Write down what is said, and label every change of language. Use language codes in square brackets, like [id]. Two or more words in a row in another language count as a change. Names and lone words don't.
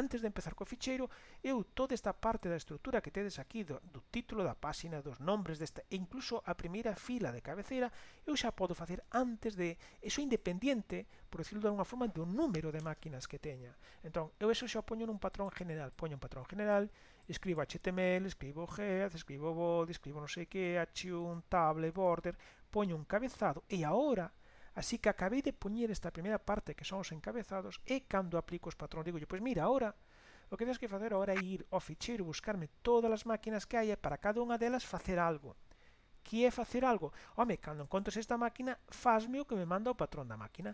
[gl] Antes de empezar co ficheiro, eu toda esta parte da estrutura que tedes aquí, do título da páxina, dos nombres desta, e incluso a primeira fila de cabeceira, eu xa podo facer antes de, eso independiente, [es] por decirlo [gl] de alguma forma, do número de máquinas que teña. Entón, eu eso xa poño nun patrón general, poño un patrón general, escribo HTML, escribo head, escribo body, escribo non sei que, h1, table, border, poño un cabezado e agora, así que acabei de poñer esta primeira parte que son os encabezados e cando aplico os patrón digo, pois mira, agora o que tens que facer agora é ir ao ficheiro, buscarme todas as máquinas que hai e para cada unha delas facer algo. Que é facer algo? Home, cando encontres esta máquina, fasme o que me manda o patrón da máquina.